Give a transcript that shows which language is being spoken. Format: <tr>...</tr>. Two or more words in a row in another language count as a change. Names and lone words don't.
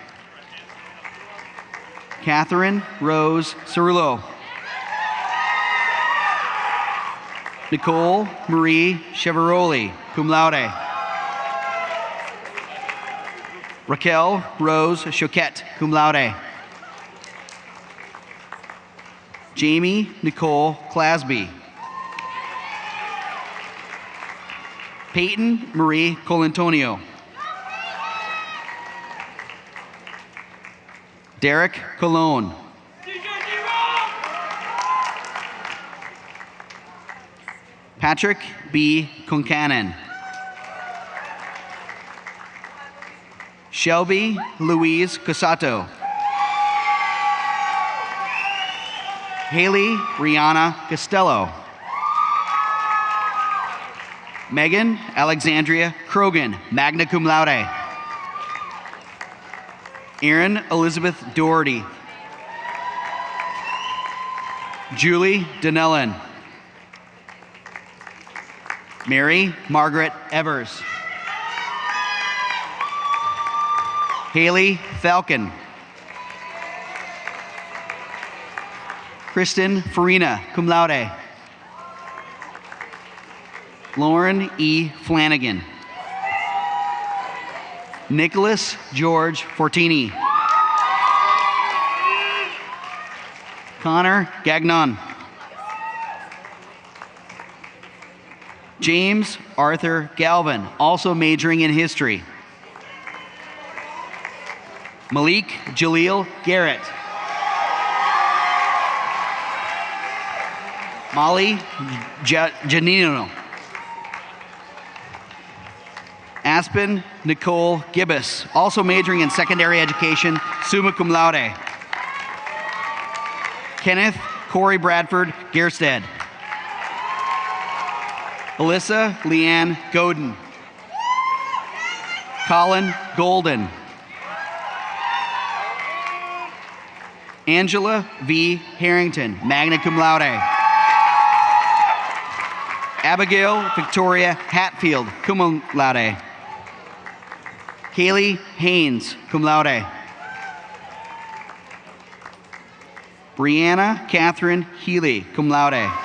<en>Catherine Rose Cerullo.</en> <la>Nicole Marie Cheveroli, cum laude. Raquel Rose Choquette, cum laude.</la> <en>Jamie Nicole Clasby. Peyton Marie Colantonio. Derek Colon. Patrick B. Concanon. Shelby Louise Cosato. Haley Rihanna Costello.</en> <la>Megan Alexandria Krogan, magna cum laude.</la> <en>Erin Elizabeth Doherty. Julie Donnellan. Mary Margaret Evers. Haley Falcon.</en> <la>Kristen Farina, cum laude.</la> <en>Lauren E. Flanagan. Nicholas George Fortini. Connor Gagnon. James Arthur Galvin, also majoring in history. Malik Jaleel Garrett. Molly Janino. Aspen Nicole Gibbous, also majoring in secondary education,</en> <la>summa cum laude.</la> <en>Kenneth Corey Bradford Gerstead. Alyssa Leanne Godin. Colin Golden. Angela V.</en> <la>Harrington, magna cum laude. Abigail Victoria Hatfield, cum laude. Kaylee Haynes, cum laude.</la> <en>Brianna Catherine Healy,</en> <la>cum laude.</la>